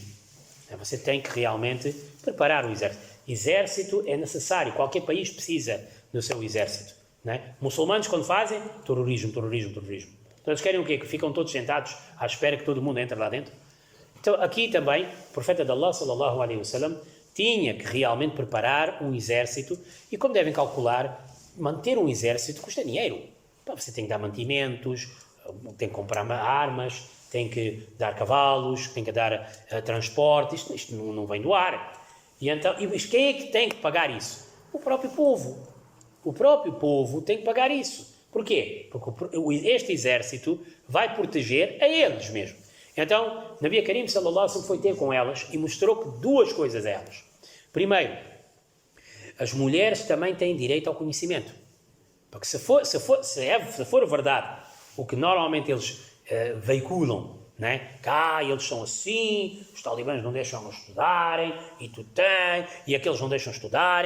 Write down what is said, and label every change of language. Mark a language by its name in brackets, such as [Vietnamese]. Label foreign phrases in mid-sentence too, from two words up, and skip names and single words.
[Portuguese] Você tem que realmente preparar o exército. Exército é necessário, qualquer país precisa do seu exército. Muçulmanos, quando fazem, terrorismo. Então eles querem o quê? Que ficam todos sentados à espera que todo mundo entre lá dentro? Então, aqui também, o profeta de Allah, [Arabic] صلى الله عليه وسلم, [Portuguese] tinha que realmente preparar um exército, e como devem calcular, manter um exército custa dinheiro. Você tem que dar mantimentos, tem que comprar armas, tem que dar cavalos, tem que dar transporte, isto não vem do ar. E então, quem é que tem que pagar isso? O próprio povo. O próprio povo tem que pagar isso. Porquê? Porque este exército vai proteger a eles mesmo. Então, Nabi Karim [Arabic] صلى الله عليه وسلم [Portuguese] foi ter com elas e mostrou que duas coisas a elas. Primeiro, as mulheres também têm direito ao conhecimento. Porque se for verdade o que normalmente eles veiculam, né? Que eles são assim, os talibãs não deixam estudarem, e tu tens, e aqueles não deixam estudarem.